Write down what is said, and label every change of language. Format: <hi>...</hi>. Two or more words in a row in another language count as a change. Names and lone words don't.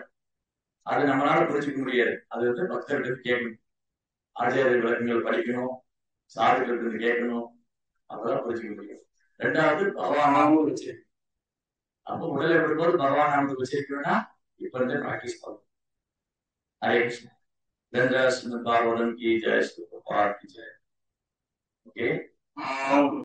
<ta>அது நம்மளால புரிஞ்சுக்க முடியாது. அது வந்து பக்தர்களுக்கு கேட்கணும், ஆச்சாரிய விளக்கங்கள் படிக்கணும், சாதுக்களுக்கு கேட்கணும், அப்பதான் புரிஞ்சுக்க முடியும். 2வது பகவான் நாமம் வச்சு, அப்போ உடலை விடும்போது பகவான் நாமத்தை வச்சிருக்கணும்னா இப்ப இருந்து பிராக்டிஸ் பண்ணும்.</ta> <hi>हरे कृष्ण। गंगा सुन पावन की जय, सुख की जय। ओके।</hi>